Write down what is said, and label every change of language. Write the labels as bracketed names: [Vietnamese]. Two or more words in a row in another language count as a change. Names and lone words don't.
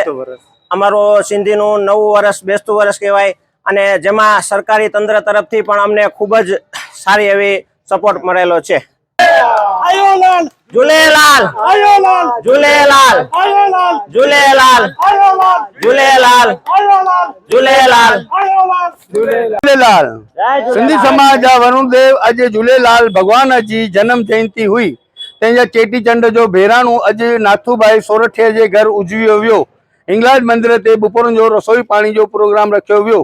[Gujarati] અમારો સિંધીનું નવું વર્ષ બેસતું વર્ષ કહેવાય અને જેમાં સરકારી તંત્ર તરફથી પણ અમને ખૂબ જ સારી એવી સપોર્ટ મળેલો છે. ઝૂલેલાલ, ઝૂલેલાલ, ઝૂલેલાલ, ઝૂલેલાલ, ઝૂલેલાલ, [Sindhi] झूलेलाल. सिंधी समाज जा वरुणदेव अज झूलेलाल भगवान जी जन्म जयंती हुई, तंहिंजा चेटीचंड जो बहिराणो अज नाथूभाई सोरठिया जे घर उजवियो वियो. हिंगलाज मंदिर ते बपोरनि जो रसोई पाणी जो प्रोग्राम रखियो वियो.